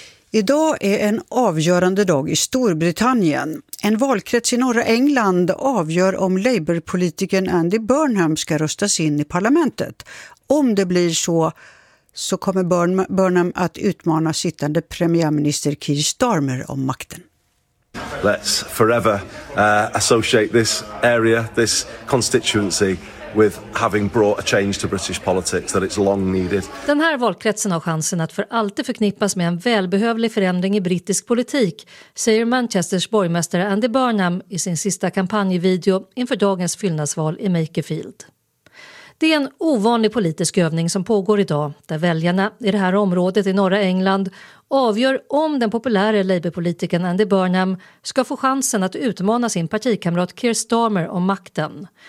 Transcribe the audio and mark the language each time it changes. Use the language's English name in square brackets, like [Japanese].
[Swedish] Idag är en avgörande dag i Storbritannien. En valkrets i norra England avgör om Labour-politiken Andy Burnham ska röstas in i parlamentet. Om det blir så kommer Burnham att utmana sittande premiärminister Keir Starmer om makten. [English] Let's forever associate this area, this constituency with having brought a change to British politics that it's long needed. [Swedish] Den här valkretsen har chansen att för alltid förknippas med en välbehövlig förändring i brittisk politik, säger Manchesters borgmästare Andy Burnham i sin sista kampanjvideo inför dagens fyllnadsval i Makerfield. Det är en ovanlig politisk övning som pågår idag, där väljarna i det här området i norra England avgör om den populära Labour-politiken Andy Burnham ska få chansen att utmana sin partikamrat Keir Starmer om makten.